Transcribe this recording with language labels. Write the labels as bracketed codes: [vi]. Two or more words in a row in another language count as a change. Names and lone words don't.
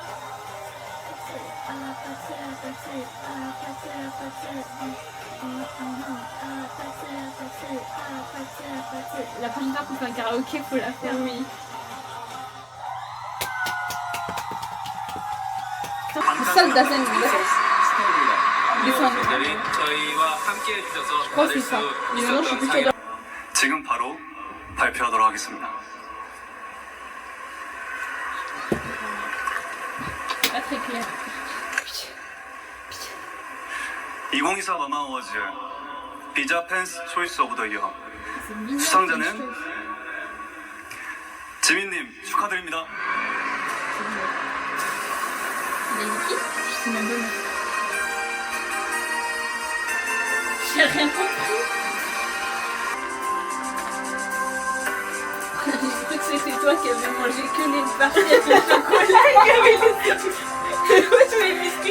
[fr] La prochaine fois qu'on fait un karaoké, faut la faire. Oui. [ko] 감사합니다. [fr] Salle d'Assane. [ko] 분들이 저희와 함께 해주셔서 [fr] crois que [ko] 받을 [fr] c'est ça. [ko] 수 [fr] Mais maintenant, je suis [ko] 있었던 [fr] plus [ko] 상이라 [fr] sûre. [ko] 지금 바로 발표하도록 하겠습니다. [fr] Pas très clair. [en] 2024 MAMA Awards Visa Fans' Choice of the Year [fr] C'est mignon. [ko] 수상자는 지민님 축하드립니다. [fr] Il est qui? Je sais même pas. J'ai rien compris. J'ai cru que c'était toi qui avais mangé que les parties de chocolat et qui avait laissé tous les biscuits.